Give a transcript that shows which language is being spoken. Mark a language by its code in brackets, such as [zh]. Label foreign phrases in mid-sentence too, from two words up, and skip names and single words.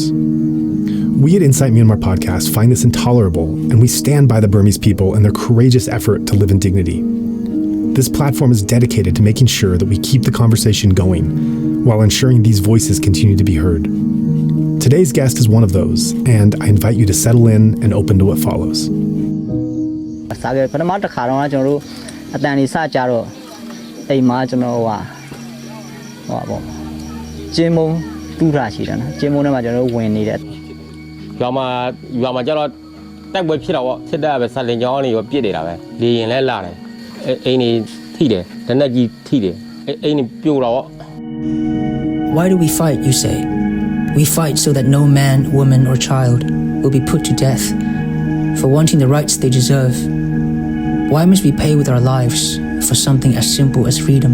[en] We at Insight Myanmar Podcast find this intolerable, and we stand by the Burmese people and their courageous effort to live in dignity. This platform is dedicated to making sure that we keep the conversation going while ensuring these voices continue to be heard. Today's guest is one of those, and I invite you to settle in and open to what follows. [my] ပထမတစ်ခါတော့ကျွန်တော်တို့အတန်လေးစကြတော့အိမ်မှာကျွန်တော်ဟိုပေါ့ကျင်းမုံတူးထားရှိတယ်နော်ကျင်းမုံထဲမှာကျွန်တော်တို့ဝင်နေတယ်ရွာမှာကျတော့တိုက်ပွဲဖြစ်တော့ဖြစ်တဲ့ပဲဆက်လင်ကြောင်းတွေရောပြစ်နေတာပဲလေရင်လဲလာတယ်အိမ်နေထိတယ်လက်နက်ကြီးထိတယ်အိမ်နေပြိုတော့ [en] Why do we fight, you say? We fight so that no man, woman, or child will be put to death for wanting the rights they deserve. Why must we pay with our lives for something as simple as freedom?